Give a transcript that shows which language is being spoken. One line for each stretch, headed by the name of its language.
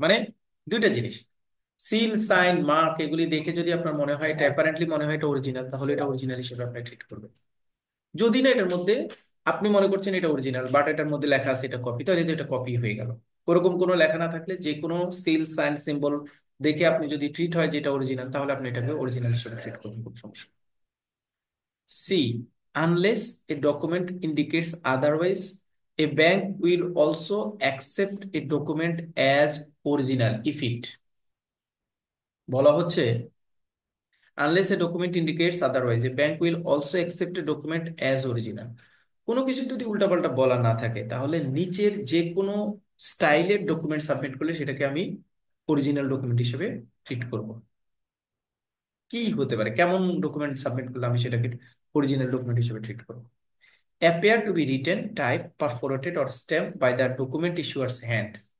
Bangla: মানে দুইটা জিনিস, সিল সাইন মার্ক এগুলি দেখে যদি আপনার মনে হয় এটা অ্যাপারেন্টলি মনে হয় এটা অরিজিনাল, তাহলে এটা অরিজিনাল হিসেবে আপনি ট্রিট করবেন। যদি না এটার মধ্যে আপনি মনে করছেন এটা অরিজিনাল বাট এটার মধ্যে লেখা আছে এটা কপি, তাহলে এটা কপি হয়ে গেল। ওরকম কোনো লেখা না থাকলে যে কোনো সিল সাইন সিম্বল দেখে আপনি যদি ট্রিট হয় যে এটা অরিজিনাল, তাহলে আপনি এটাকে অরিজিনাল হিসেবে ট্রিট করবেন, কোনো সমস্যা।
English: C. Unless a document indicates otherwise, a bank will also accept a document as original if it
Bangla: বলা হচ্ছে
English: unless a document indicates otherwise, a bank will also accept a document as original.
Bangla: কোনো কিছু যদি উল্টাপাল্টা বলা না থাকে তাহলে নিচের যে কোনো স্টাইলের ডকুমেন্ট সাবমিট করলে সেটাকে আমি অরিজিনাল ডকুমেন্ট হিসেবে ট্রিট করব। কি হতে পারে, কেমন ডকুমেন্ট সাবমিট করলে আমি সেটাকে অরিজিনাল ডকুমেন্ট হিসেবে ট্রিট করব?
English: Appear to be written, typed, perforated or stamped by the document issuer's hand.